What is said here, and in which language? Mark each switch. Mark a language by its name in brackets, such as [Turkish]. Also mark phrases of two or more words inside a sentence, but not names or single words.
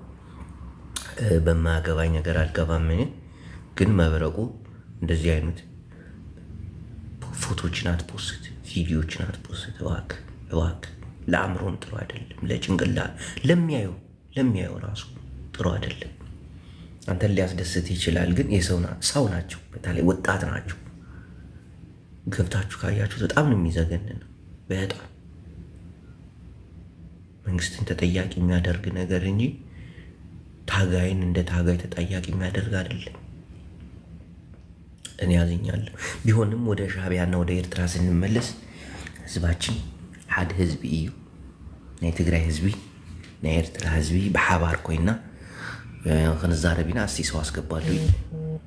[Amharic] በማያገባኝ ነገር አልገባም። እኔ ግን መብረቁ እንደዚህ አይነት ፎቶችን አትፖስት፣ ቪዲዮችን አትፖስት እባክህ። ለአእምሮም ጥሩ አይደለም፣ ለጭንቅላት ለሚያየው ራሱ ጥሩ አይደለም። አንተን ሊያስደስት ይችላል፣ ግን ሰው ናቸው፣ በተለይ ወጣት ናቸው። ገብታችሁ ካያችሁት በጣም ነው የሚዘገንን። በጣም መንግስትን ተጠያቂ የሚያደርግ ነገር እንጂ ታጋይን እንደ ታጋይ ተጠያቂ የሚያደርግ አይደለም። እኔ ያዝኛለሁ። ቢሆንም ወደ ሻዕቢያና ወደ ኤርትራ ስንመለስ ህዝባችን [Tigrinya] ሓደ ህዝቢ እዩ። ናይ ትግራይ ህዝቢ ናይ ኤርትራ ህዝቢ ብሓባር ኮይና ክንዛረብ ኢና። [Amharic] እስቲ ሰው አስገባለሁ።